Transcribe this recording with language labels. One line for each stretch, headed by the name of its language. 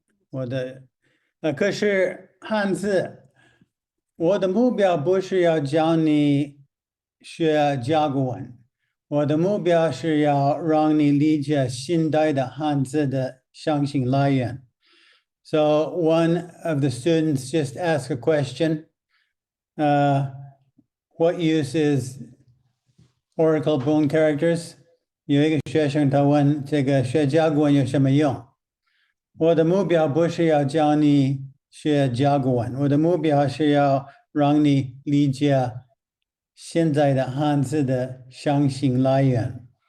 Chinese: 我的，可是汉字，我的目标不是要教你学甲骨文，我的目标是要让你理解现代的汉字的象形来源。
English: So one of the students just asked a question. What use is Oracle bone characters?
Chinese: 有一个学生他问这个学甲骨文有什么用？我的目标不是要教你学甲骨文，我的目标是要让你理解现在的汉字的象形来源。